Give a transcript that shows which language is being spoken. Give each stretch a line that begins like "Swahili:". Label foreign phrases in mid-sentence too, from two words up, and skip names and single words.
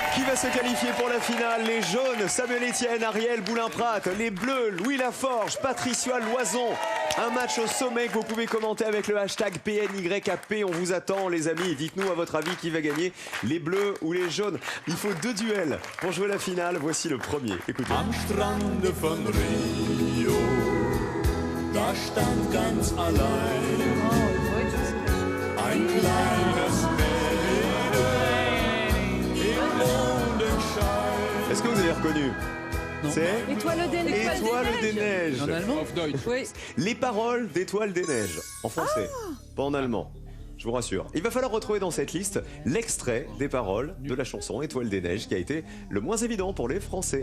French: va se qualifier pour la finale. Les jaunes, Samuel Etienne, Ariel Boulin-Prat. Les bleus, Louis Laforge, Patricia Loison. Un match au sommet que vous pouvez commenter avec le hashtag PNYAP. On vous attend, les amis. Dites-nous à votre avis qui va gagner, les bleus ou les jaunes. Il faut 2 duels pour jouer la finale. Voici le premier. Écoutez.
German: Am Strande von Rio, da stand ganz allein ein kleines Mädchen im Mondenschein.
French: Est-ce que vous avez reconnu? Non. C'est Étoile des neiges. Étoile des neiges. En allemand?
German: Auf Deutsch.
French: Oui. Les paroles d'Étoile des neiges. En français, pas en allemand. Je vous rassure. Il va falloir retrouver dans cette liste l'extrait des paroles de la chanson Étoile des neiges qui a été le moins évident pour les Français.